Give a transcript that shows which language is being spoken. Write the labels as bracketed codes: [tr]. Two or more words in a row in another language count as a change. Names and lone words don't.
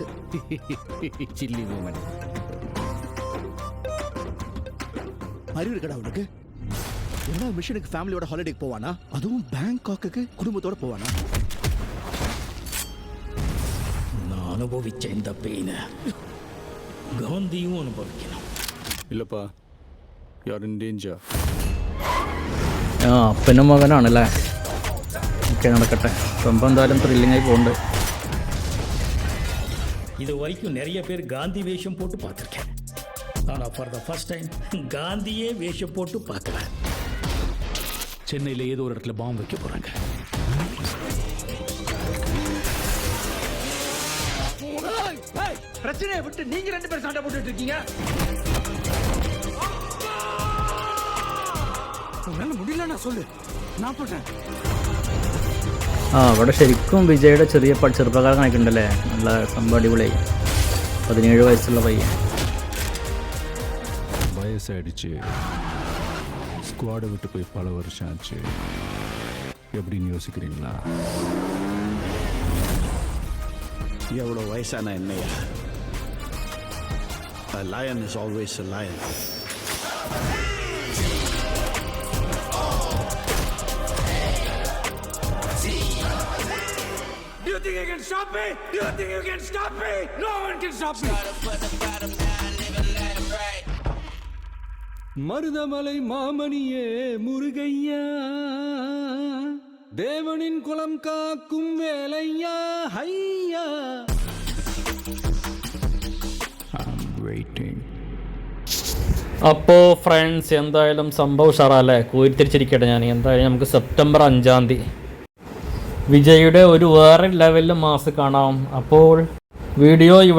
[en] silly moment. [ta] அறிவு இருக்கடா உனக்கு? என்ன மிஷனுக்கு ஃபேமிலியோட ஹாலிடேக்கு போவானா? அதுவும் பேங்காக்குக்கு குடும்பத்தோட போவானா? நான் அனுபவிச்ச இந்த பெயினை காந்தியும் அனுபவிக்கணும். இல்லப்பா, [en] you are in danger. [ml] അപ്പനും മകനാണല്ലേ. ഓക്കെ, നടക്കട്ടെ. സംഭവം എന്തായാലും ത്രില്ലിംഗ് ആയി പോകുന്നുണ്ട്. [ta] இது வரைக்கும் நிறைய பேர் காந்தி வேஷம் போட்டு பார்த்துருக்கேன், ஆனால் [en] for the first time [ta] காந்தியே வேஷம் போட்டு பார்க்குறேன். சென்னையில் ஏதோ ஒரு இடத்துல பாம்பு வைக்க போகிறாங்க. பிரச்சனையை விட்டு நீங்க 2 பேரும் சண்டை போட்டுட்டு இருக்கீங்க. முடியல சொல்லு, நான் போட்டேன். [ml] അവിടെ ശരിക്കും വിജയുടെ ചെറുപ്പക്കാരൻ കാണിക്കുന്നുണ്ടല്ലേ. നല്ല സംഭവം അടിപൊളിയായി. 17 വയസ്സുള്ള പയ്യൻ. [ta] வயசாயிடுச்சு, ஸ்குவாடை விட்டு போய் பல வருஷம் ஆச்சு. எப்படின்னு யோசிக்கிறீங்களா? எவ்வளோ வயசான என்னையா? [en] A lion is always a lion. Do you think you can stop me? Do you think you can stop me? No one can stop me. [ta] மருதமலை மாமணியே முருகையா, தேவனின் குலம் காக்கும் வேலையா, ஹையா. [ml] അപ്പോൾ ഫ്രണ്ട്സ്, എന്തായാലും സംഭവം ഉഷാറല്ലേ. കൂരിത്തിരിച്ചിരിക്കട്ടെ ഞാൻ. എന്തായാലും നമുക്ക് സെപ്റ്റംബർ 5 വിജയുടെ ഒരു വേറെ ലെവലിൽ മാസ് കാണാം. അപ്പോൾ വീഡിയോ ഇവിടെ അവസാനിപ്പിക്കുന്നു.